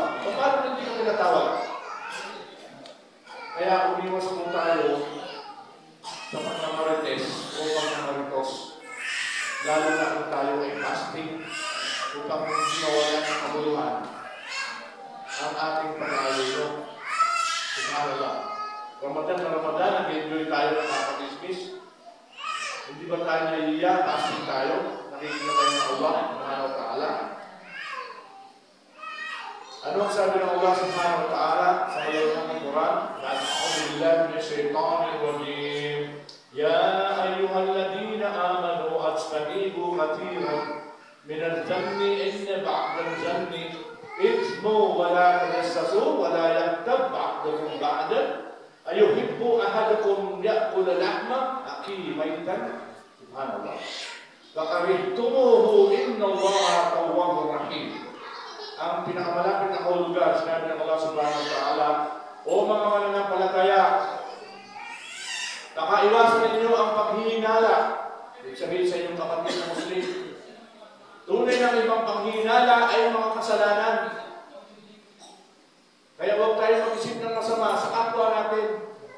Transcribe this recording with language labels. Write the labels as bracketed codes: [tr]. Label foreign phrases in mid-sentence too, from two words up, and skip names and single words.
[tl] So, paano hindi ka pinatawad? Kaya umiwas po tayo sa pagmamarites o pagmamaritos. Lalo na kung tayo ay fasting upang mawalan ng kabuluhan ang ating pag-aayo. Subhanallah. Ramadan na Ramadan, nag-enjoy tayo ng kapag-ismis. Hindi ba tayo naiiya? Fasting tayo. Nakikita tayo ng Allah [ar] سبحانه وتعالى. [tl] Ano ang sabi ng Allah [ar] سبحانه وتعالى [tl] sa ilalim ng Quran? [ar] أعوذ بالله من الشيطان الرجيم. يا أيها الذين آمنوا اجتنبوا كثيرا من الظن إن بعض الظن إثم ولا تجسسوا ولا يغتب بعضكم بعضا أيحب أحدكم يأكل لحم أخيه ميتا سبحان الله فكرهتموه إن الله تواب رحيم. [tl] Ang pinakamalapit na kahulugan, sinabi ng Allah [ar] سبحانه وتعالى, [tl] o mga mananampalataya, pakaiwasan ninyo ang paghihinala. Ibig sabihin sa inyong kapatid na Muslim, tunay ng ibang panghihinala ay mga kasalanan. Kaya huwag tayo mag-isip ng masama sa kapwa natin.